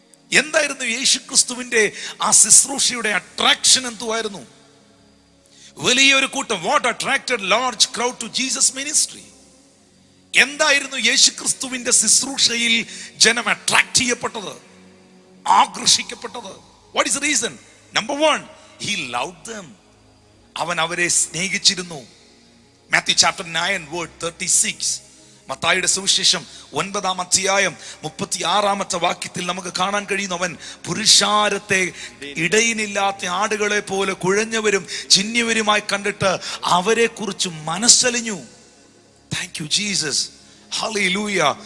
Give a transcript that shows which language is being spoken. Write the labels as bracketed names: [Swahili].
[Malayalam] എന്തായിരുന്നു യേശു ക്രിസ്തുവിന്റെ ആ ശുശ്രൂഷയുടെ അട്രാക്ഷൻ? എന്തുവായിരുന്നു? വലിയൊരു കൂട്ടം. [English] What attracted large crowd to Jesus ministry? [Malayalam] എന്തായിരുന്നു യേശു ക്രിസ്തുവിന്റെ ശുശ്രൂഷയിൽ ജനം അട്രാക്ട് ചെയ്യപ്പെട്ടത്, ആകർഷിക്കപ്പെട്ടത്? [English] What is the reason? Number 1, he loved them. [Malayalam] അവൻ അവരെ സ്നേഹിച്ചിരുന്നു. [English] Matthew chapter 9 word 36, [Malayalam] മത്തായിയുടെ സുവിശേഷം 9-ാം അധ്യായം 36-ാമത്തെ വാക്യത്തിൽ നമുക്ക് കാണാൻ കഴിയുന്നു, അവൻ പുരുഷാരത്തെ ഇടയിനില്ലാത്ത ആടുകളെ പോലെ കുഴഞ്ഞവരും ചിഹ്നവരുമായി കണ്ടിട്ട് അവരെ കുറിച്ച് മനസ്സലിഞ്ഞു. [English] Thank you Jesus. [Malayalam] ഹല്ലേലൂയ.